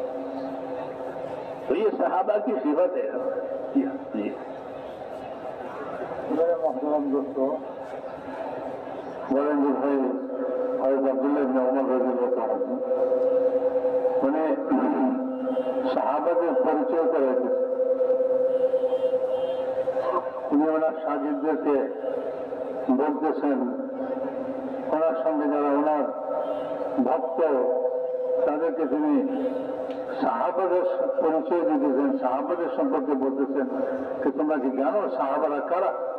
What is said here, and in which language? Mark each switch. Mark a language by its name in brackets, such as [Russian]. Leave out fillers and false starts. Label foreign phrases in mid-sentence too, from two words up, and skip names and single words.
[Urdu] تو یہ صحابہ کی صفت ہے. جی میرے محترم دوستو, بڑے بھائی حضرت عبداللہ بن عمر رضی اللہ عنہ انہیں صحابہ کے پریچے کرے تھے. [Bangla] উনি ওনার সাহায্যদেরকে বলতেছেন ওনার সঙ্গে যারা ওনার ভক্ত তাদেরকে তিনি সাহাবাদের পরিচয় দিতেছেন, সাহাবাদের সম্পর্কে বলতেছেন যে তোমরা কি জানো সাহাবারা কারা?